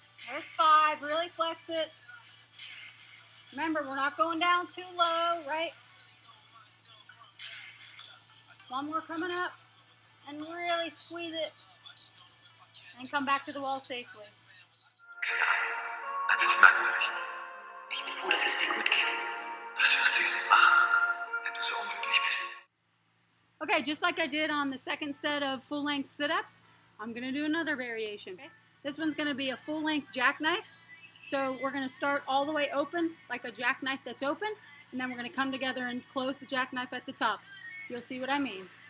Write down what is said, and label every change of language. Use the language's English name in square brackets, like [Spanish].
[English] There's 5. Really flex it. Remember, we're not going down too low, right? 1 more coming up. And really squeeze it. And come back to the wall safely. [German] Keine Ahnung. Einfach merkwürdig. Ich bin froh, dass es dir gut geht. Was wirst du jetzt machen, wenn du so unglücklich bist? [English] Okay, just like I did on the second set of full-length sit-ups, I'm going to do another variation. Okay? This one's going to be a full-length jackknife. So we're going to start all the way open, like a jackknife that's open, and then we're going to come together and close the jackknife at the top. You'll see what I mean.